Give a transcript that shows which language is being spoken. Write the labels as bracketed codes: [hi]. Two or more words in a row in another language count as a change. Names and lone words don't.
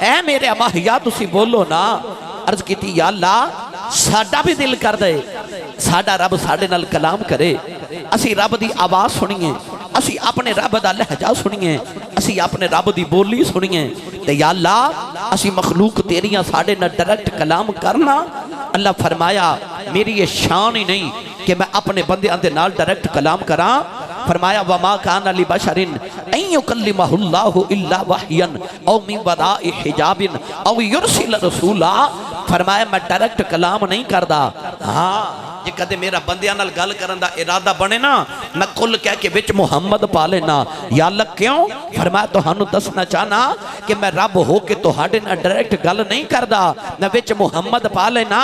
[pa] اے میرے ماہیا تسی بولو نا۔ عرض کی یا اللہ ساڈا بھی دل کر دے ساڈا رب ساڈے نال کلام کرے، اسی رب دی آواز سنیے، اسی اپنے رب دا لہجہ سنیے، اسی اپنے رب دی بولی سنیے. تے یا اللہ اسی مخلوق تیریاں ساڈے نال ڈائریکٹ کلام کرنا. اللہ فرمایا میری یہ شان ہی نہیں کہ میں اپنے بندیاں دے نال ڈائریکٹ کلام کراں. [ar] فرمایا وما كان لبشر أن يكلمه الله إلا وحيا أو من وراء حجاب أو يرسل رسولا. [pa] فرمایا میں ڈائریکٹ کلام نہیں کردا۔ ہاں جے کدے میرا بندیاں نال گل کرن دا ارادہ بنے نا، میں قل کہہ کے وچ محمد پا لینا. یا اللہ کیوں? فرمایا تہانوں دسنا چاہنا کہ میں رب ہو کے تہاڈے نال ڈائریکٹ گل نہیں کردا، میں وچ محمد پا لینا.